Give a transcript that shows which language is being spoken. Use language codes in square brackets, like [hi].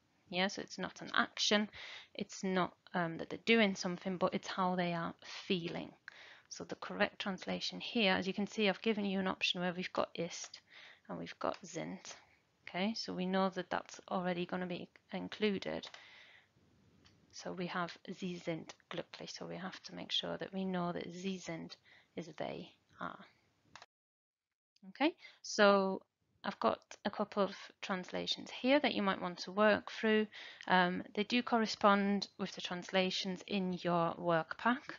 [en] Yeah, so it's not an action, it's not that they're doing something, but it's how they are feeling. So the correct translation here, as you can see, I've given you an option where we've got ist and we've got sind. Okay, so we know that that's already going to be included. So we have [de] sie sind glücklich. [en] So we have to make sure that we know that sie sind is they are. Okay, so I've got a couple of translations here that you might want to work through. They do correspond with the translations in your work pack.